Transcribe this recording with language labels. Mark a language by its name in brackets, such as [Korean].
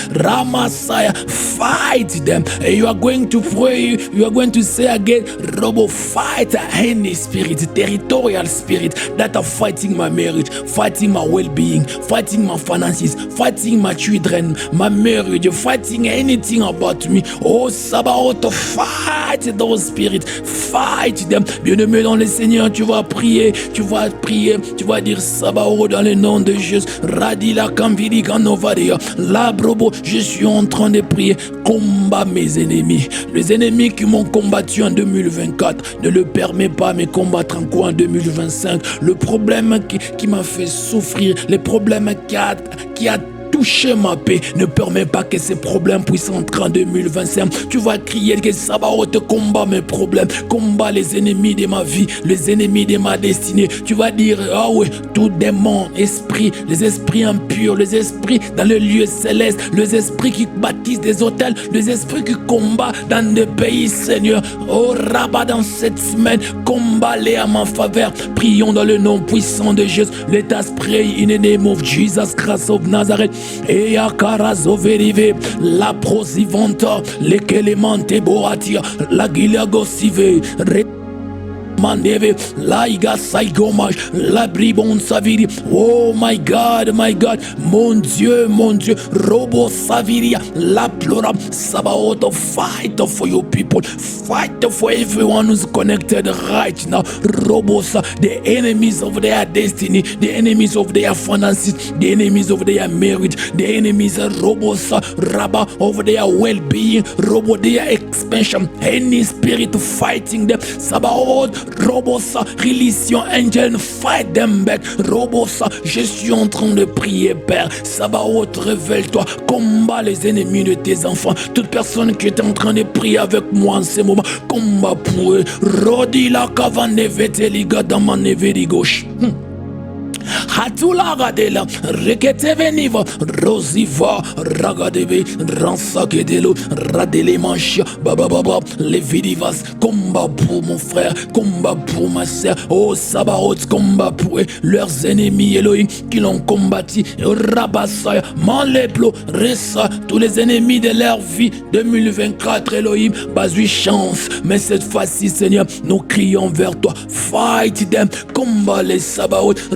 [English] Ramasaya, fight them. You are going to pray, you are going to say again, Robo, fight any spirit, territorial spirit that are fighting my marriage, fighting my well-being, fighting my finances, fighting my children, my marriage, fighting anything about me. Oh, Sabaoth, fight those spirits, fight them. [French] Bien-aimé dans le Seigneur, tu vas prier, tu vas dire Sabaoth dans le nom de Jésus. Radila Kambili Kanovadia, Labrobo, je suis en train de prier, combat mes ennemis. Les ennemis qui m'ont combattu en 2024, ne le permet pas me combattre encore en 2025. Le problème qui m'a fait souffrir, les problèmes qui a touché ma paix, ne permet pas que ces problèmes puissent entrer en 2025. Tu vas crier que Sabaoth combat mes problèmes, combat les ennemis de ma vie, les ennemis de ma destinée. Tu vas dire, ah oui, tout démon, esprit, les esprits impurs, les esprits dans les lieux célestes, les esprits qui bâtissent des hôtels, les esprits qui combattent dans des pays, Seigneur. Oh, Rabat, dans cette semaine, combat-les à ma faveur. Prions dans le nom puissant de Jésus. [English] Let us pray in the name of Jesus Christ of Nazareth. Et akarazoverive la prosivanta lekelemante boatia la gilagosive Maneve, Laiga Saigomage, la bribon Saviri. Oh my God, [French] mon Dieu, [English] Robo Saviria, la plora, Sabaoth, fight for your people, fight for everyone who's connected right now. Robos, the enemies of their destiny, the enemies of their finances, the enemies of their marriage, the enemies of Robos, Rabba, of their well-being, Robo, their expansion, any spirit fighting them, Sabaoth, Robosa, release your angel, fight them back. [French] Robosa, je suis en train de prier, Père. Sabaoth, révèle-toi, combat les ennemis de tes enfants. Toute personne qui est en train de prier avec moi en ce moment, combat pour eux. Rodi la kavane veteliga damaneveri gauche. Hatula radela, rekete veniva, rosiva, ragadeve, ransakedelo, radele manchia, baba, les vidivas, combat pour mon frère, combat pour ma sœur, oh Sabaoth, combat pour eux, leurs ennemis Elohim qui l'ont combattu, Rabassaya, Manleplo, Ressa, tous les ennemis de leur vie, 2024 Elohim, basui chance, mais cette fois-ci Seigneur, nous crions vers toi, [English] fight them, [French] combat les Sabaoth,